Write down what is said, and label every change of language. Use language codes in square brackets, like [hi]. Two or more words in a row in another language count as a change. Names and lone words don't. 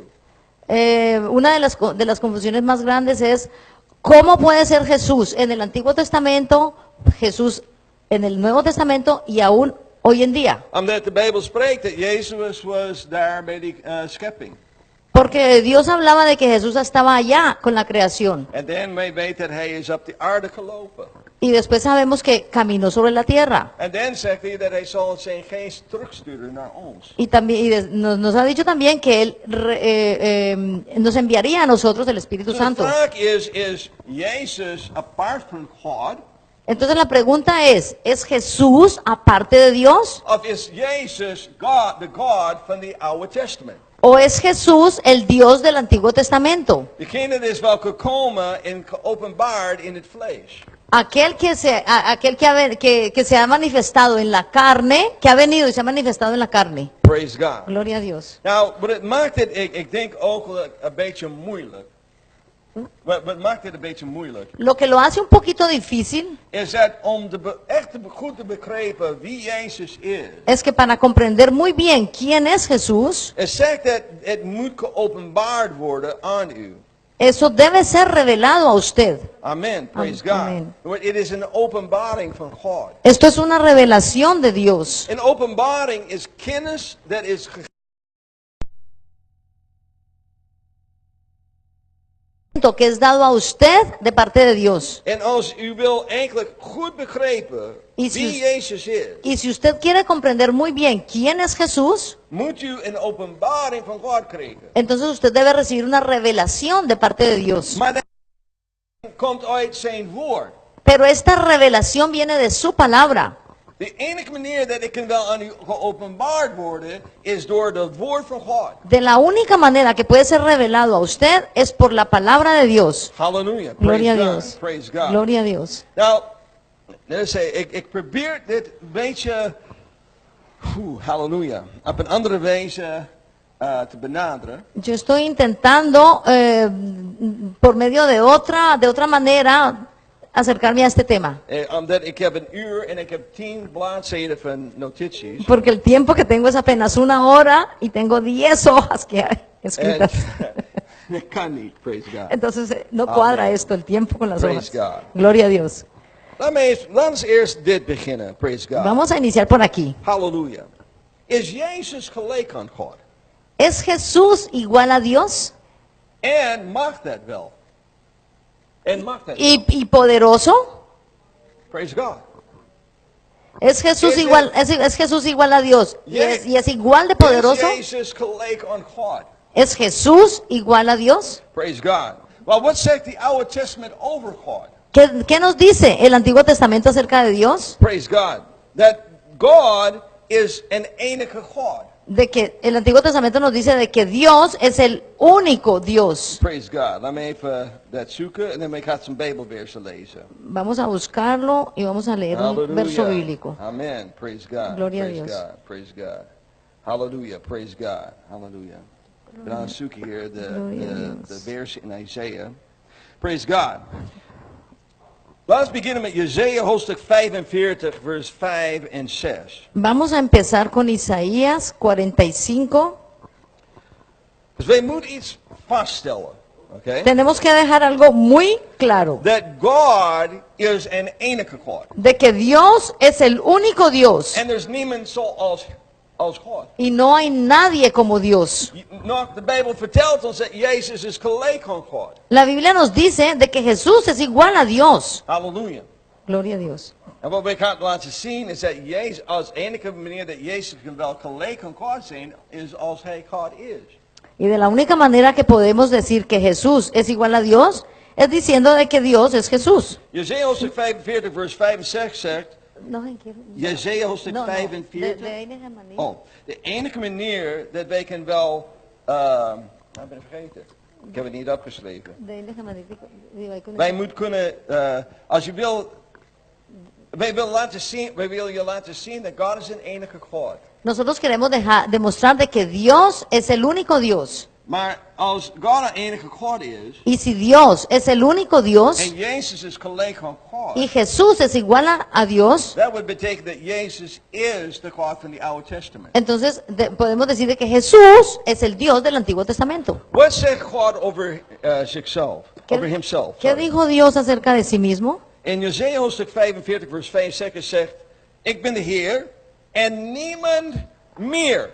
[es] Una de las confusiones más grandes es cómo puede ser Jesús en el Antiguo Testamento, Jesús en el Nuevo Testamento y aún hoy en día. [nl] Omdat de Bijbel spreekt dat Jezus was daar bij die schepping. [es] Porque Dios hablaba de que Jesús estaba allá con la creación. [nl] En dan wij weten dat hij is op de aarde gelopen. [es] Y después sabemos que caminó sobre la tierra. [nl] En dan zegt hij dat hij zal zijn geest terugsturen naar ons. [es] Y también nos ha dicho también que Él nos enviaría a nosotros el Espíritu [nl] Dus de [es] Santo. [nl] vraag is Jezus apart van God? [es] Entonces la pregunta es Jesús aparte de Dios? [nl] Of is Jezus God, the God van the Oude Testament? [es] ¿O es Jesús el Dios del Antiguo Testamento? [nl] Degene is wel gekomen en geopenbaard in het vlees. [es] Aquel que se ha manifestado en la carne, que ha venido y se ha manifestado en la carne. [en] Praise God. [es] Gloria a Dios. [nl] Nou, maar het maakt het, ik denk ook een beetje moeilijk. wat maakt dit een beetje moeilijk, [es] Lo que lo hace un poquito difícil [nl] is dat om echt goed te begrijpen wie Jezus is. [es] es que para comprender muy bien quién es Jesús, [nl] Het zegt dat het moet geopenbaard worden aan u. [es] eso debe ser revelado a usted. [en] Amen. Praise God. Amen. [nl] Het is een openbaring van God. [es] Esto es una revelación de Dios. [nl] Een openbaring is kennis dat is gegeven. [es] Que es dado a usted de parte de Dios. [nl] En als u wil eigenlijk goed begrijpen [es] Y [nl] wie [es] si, [nl] Jezus is, [es] y si usted quiere comprender muy bien quién es Jesús, [nl] moet u een openbaring van God krijgen. [es] entonces usted debe recibir una revelación de parte de Dios. [nl] Maar dat komt uit zijn woord. [es] Pero esta revelación viene de su palabra. [nl] De enige manier dat ik kan wel aan u geopenbaard worden, is door het woord van God. [es] De la única manera que puede ser revelado a usted es por la palabra de Dios. [nl] Halleluja. [es] Gloria a [en] Praise [es] Dios. [en] God. Praise God. [es] Gloria a Dios. [nl] Nou, ik probeer dit een beetje, halleluja, op een andere wijze te benaderen. [es] Yo estoy intentando por medio de otra manera acercarme a este tema. [nl] Omdat ik heb een uur en ik heb 10 bladzijden van notities. [es] Porque el tiempo que tengo es apenas 1 hora y tengo 10 hojas que hay [nl] En [es] escritas. [nl] dat kan niet, [en] praise God. [es] Entonces no cuadra Amen. esto, el tiempo con las [en] Praise [es] hojas. [en] God. [es] Gloria a Dios. [nl] Laten we eerst dit beginnen, [en] praise God. [es] Vamos a iniciar por aquí. [nl] Halleluja. Is Jezus gelijk aan God? [es] ¿Es Jesús igual a Dios [nl] En mag dat wel? En mag dat wel? [es] y poderoso? [en] Praise God. [es] ¿Es Jesús Es- igual, es Jesús igual a Dios y es igual de poderoso? [nl] Is Jezus gelijk aan God? [es] ¿Es Jesús igual a Dios? [en] Praise God. Well, what zegt the [nl] Oude Testament over God? [es] ¿Qué nos dice el Antiguo Testamento acerca de Dios? [en] Praise God. That God is an enige God. [es] De que el Antiguo Testamento nos dice de que Dios es el único Dios. [en] Praise God. [nl] Laten we even dat zoeken en dan ga ik een Bijbelversen lezen. [es] Vamos a buscarlo y vamos a leer un verso [en] Hallelujah. [es] bíblico. [en] Amen. Praise God. [es] Gloria a [en] Praise [es] Dios. [en] God. Praise God. Hallelujah. Praise God. Hallelujah. [nl] Ik ben aan het zoeken hier [es] Gloria a Dios. [nl] de versen in Isaiah. [en] Praise God. [nl] Laten we beginnen met Jesaja hoofdstuk 45 vers 5 en 6. [es] Vamos a empezar con Isaías 45. [nl] Dus wij moeten iets vaststellen. Okay? [es] Tenemos que dejar algo muy claro. [en] That God is an enige God. [es] De que Dios es el único Dios. [nl] En er is niemand zoals God. [es] Y no hay nadie como Dios. [nl] Nou, de Bijbel vertelt ons dat Jezus is gelijk aan God. [es] La Biblia nos dice de que Jesús es igual a Dios. [nl] Halleluja. [es] Gloria a Dios. [nl] En wat we gaan laten zien is dat Jezus, als enige manier dat Jezus wel gelijk aan God zijn, is als hij God is. [es] Y de la única manera que podemos decir que Jesús es igual a Dios es diciendo de que Dios es Jesús. [nl] Jesaja hoofdstuk 45 vers 5 en 6 zegt, No, Jesaja hoofdstuk no, 45. de enige manier. Oh, de enige manier dat wij kunnen wel, nou ben ik vergeten. Ik heb het niet opgeschreven. De enige manier Wij moeten kunnen, als je wil, wij willen je laten zien dat God is een enige God. [es] Nosotros queremos demostrar de que Dios es el único Dios. [nl] Maar als God een enige God is, [es] Y si Dios es el único Dios [nl] en Jezus is gelijk aan God, [es] y Jesús es igual a Dios, [nl] dat would betekenen dat Jezus is de God van het Oude Testament. [es] entonces podemos decir de que Jesús es el Dios del Antiguo Testamento. [nl] Wat zegt God over zichzelf? [en] Over himself. [es] ¿Qué [en] sorry. [es] dijo Dios acerca de sí mismo? [nl] In Jesaja hoofdstuk 45 vers 5 zegt, ik ben de Heer en niemand meer.